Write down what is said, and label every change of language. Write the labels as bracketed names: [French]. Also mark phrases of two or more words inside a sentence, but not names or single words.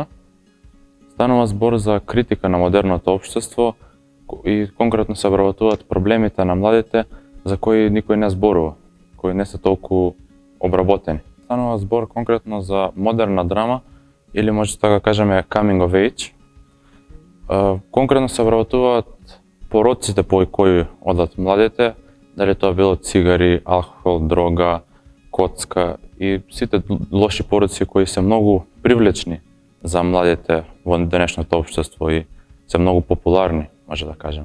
[Macedonian] Станува збор за критика на модерното општество и конкретно се обработуваат проблемите на младите за кои никој не зборува, кои не се толку обработени. Станува збор конкретно за модерна драма или може така кажеме [English] coming of age. [Macedonian] Конкретно се обработуваат пороците по кои одат младите, дали тоа било цигари, алкохол, дрога, коцка и сите лоши пороци кои се многу привлечни за младите во денешното општество и се многу популарни, може да кажеме.